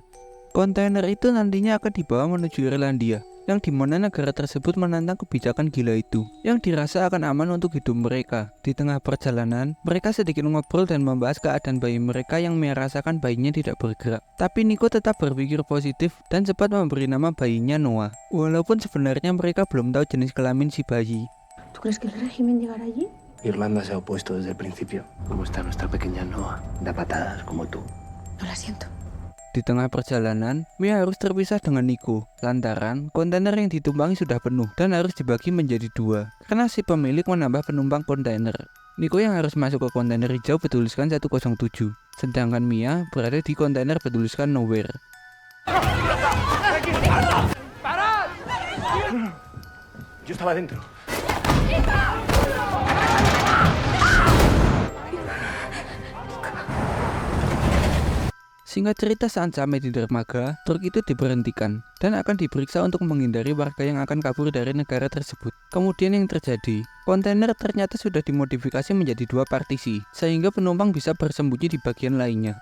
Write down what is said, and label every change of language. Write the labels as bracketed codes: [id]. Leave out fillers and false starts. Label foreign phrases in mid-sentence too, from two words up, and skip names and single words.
[id] Kontainer itu nantinya akan dibawa menuju Irlandia, yang dimana negara tersebut menantang kebijakan gila itu, yang dirasa akan aman untuk hidup mereka. Di tengah perjalanan, mereka sedikit ngobrol dan membahas keadaan bayi mereka yang merasakan bayinya tidak bergerak. Tapi Nico tetap berpikir positif dan cepat memberi nama bayinya Noah, walaupun sebenarnya mereka belum tahu jenis kelamin si bayi. [es] ¿Tú crees que el régimen llegará allí? Irlanda se ha opuesto desde el principio. ¿Cómo está nuestra pequeña Noah? Da patadas como tú. No la siento. [id] Di tengah perjalanan, Mia harus terpisah dengan Nico lantaran kontainer yang ditumpangi sudah penuh dan harus dibagi menjadi dua karena si pemilik menambah penumpang kontainer. Nico yang harus masuk ke kontainer hijau bertuliskan 107, sedangkan Mia berada di kontainer bertuliskan Nowhere. [es] Yo estaba dentro. [id] Singkat cerita, saat sampai di dermaga, truk itu diberhentikan dan akan diperiksa untuk menghindari warga yang akan kabur dari negara tersebut. Kemudian yang terjadi, kontainer ternyata sudah dimodifikasi menjadi dua partisi, sehingga penumpang bisa bersembunyi di bagian lainnya.